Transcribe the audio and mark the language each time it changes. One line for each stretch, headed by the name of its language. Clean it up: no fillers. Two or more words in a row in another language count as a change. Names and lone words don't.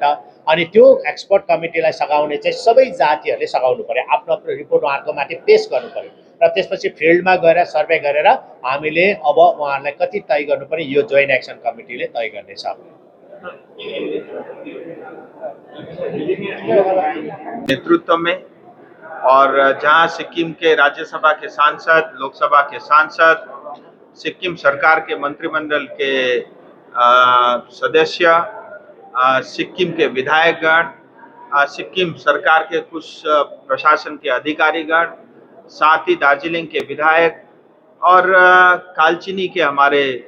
Nepali: अनि त्यो
English: expert committee
Nepali: सघाउने चाहिँ सबै जातिहरूले सघाउनु पर्यो, आफ्नो आफ्नो रिपोर्ट उहाँहरूको माथि पेश गर्नु पर्यो र त्यसपछि फिल्डमा गएर सर्वे गरेर हामीले अब उहाँहरूलाई कति तय गर्नु पर्यो यो
English: joint action committee
Nepali: तय गर्नेछ।
Hindi: नेतृत्व में और जहां सिक्किम के राज्यसभा के सांसद, लोकसभा के सांसद, सिक्किम सरकार के मंत्रिमंडल के सदस्य, सिक्किम के विधायकगण, सिक्किम सरकार के कुछ प्रशासन के अधिकारीगण, साथ ही दार्जिलिंग के विधायक और कालचिनी के हमारे